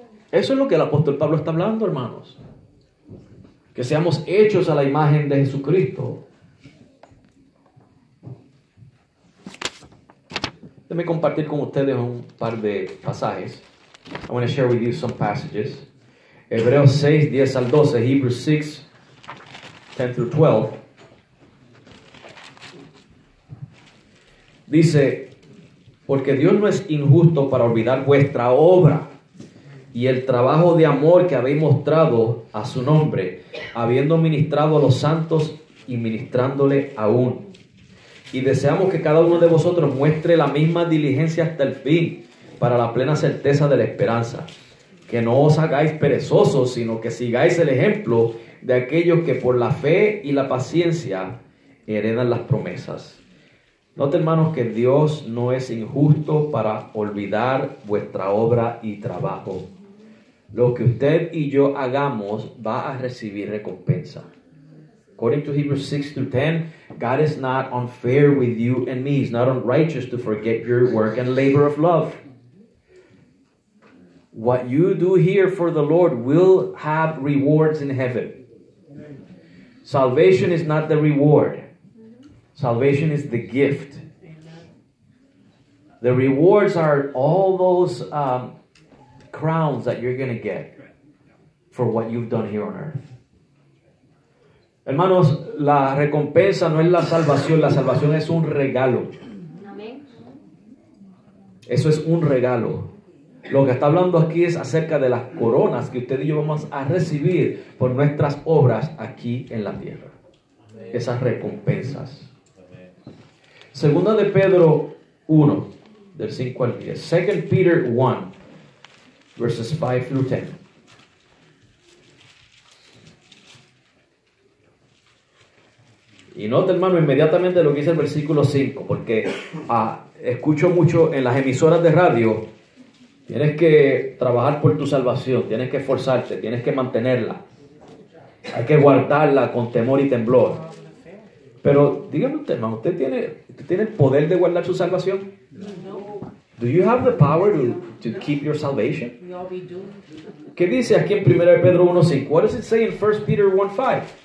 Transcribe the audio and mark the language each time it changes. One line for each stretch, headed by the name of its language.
Spanish: Eso es lo que el apóstol Pablo está hablando, hermanos. Que seamos hechos a la imagen de Jesucristo. Déjenme compartir con ustedes un par de pasajes.
English: I want to share with you some passages.
Spanish: Hebreos 6, 10 al 12.
English: Hebrews 6, 10 through 12.
Spanish: Dice, porque Dios no es injusto para olvidar vuestra obra y el trabajo de amor que habéis mostrado a su nombre, habiendo ministrado a los santos y ministrándole aún. Y deseamos que cada uno de vosotros muestre la misma diligencia hasta el fin, para la plena certeza de la esperanza. Que no os hagáis perezosos, sino que sigáis el ejemplo de aquellos que por la fe y la paciencia heredan las promesas. Note, hermanos, que Dios no es injusto para olvidar vuestra obra y trabajo. Lo que usted y yo hagamos va a recibir recompensa.
English: According to Hebrews 6 through 10, God is not unfair with you and me. He's not unrighteous to forget your work and labor of love. What you do here for the Lord will have rewards in heaven. Salvation is not the reward. Salvation is the gift. The rewards are all those crowns that you're going to get for what you've done here on earth.
Spanish: Hermanos, la recompensa no es la salvación es un regalo. Eso es un regalo. Lo que está hablando aquí es acerca de las coronas que usted y yo vamos a recibir por nuestras obras aquí en la tierra. Esas recompensas. Segunda de Pedro 1, del 5 al 10.
English: 2 Peter 1, verses 5 through 10.
Spanish: Y nota, hermano, inmediatamente lo que dice el versículo 5, porque escucho mucho en las emisoras de radio, tienes que trabajar por tu salvación, tienes que esforzarte, tienes que mantenerla, hay que guardarla con temor y temblor. Pero dígame usted, hermano, ¿usted tiene el poder de guardar su salvación? No.
English: Do you have the power to keep your salvation? We all be doomed.
Spanish: ¿Qué dice aquí en 1 Pedro 1:5?
English: What does it say in 1 Peter 1:5?